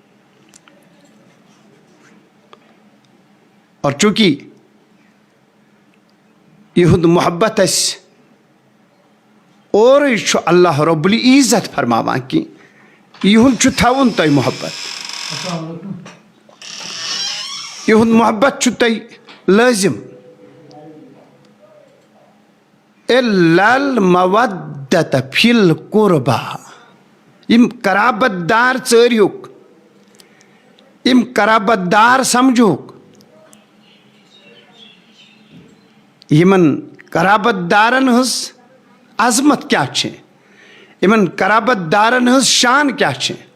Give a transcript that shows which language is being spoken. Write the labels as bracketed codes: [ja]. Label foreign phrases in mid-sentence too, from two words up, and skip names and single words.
[ks] اور چوٗنٛکہِ یِہُنٛد محبت اَسہِ اورٕے چھُ [ar] اللہ رب العزت [ks] فرماوان کہِ یِہُنٛد چھُ تھاوُن تۄہہِ محبت، یِہُنٛد محبت چھُ تۄہہِ لٲزم. [ar] إِلَّا الْمَوَدَّةَ فِي الْقُرْبَى. [ks] یِم قرابت دار ژٲرۍہُکھ، یِم قرابت دار سمجھوکھ، یِمن قرابت دارن ہٕنٛز عظمت کیٛاہ چھِ، یِمن قرابت دارن ہٕنٛز شان کیٛاہ چھِ.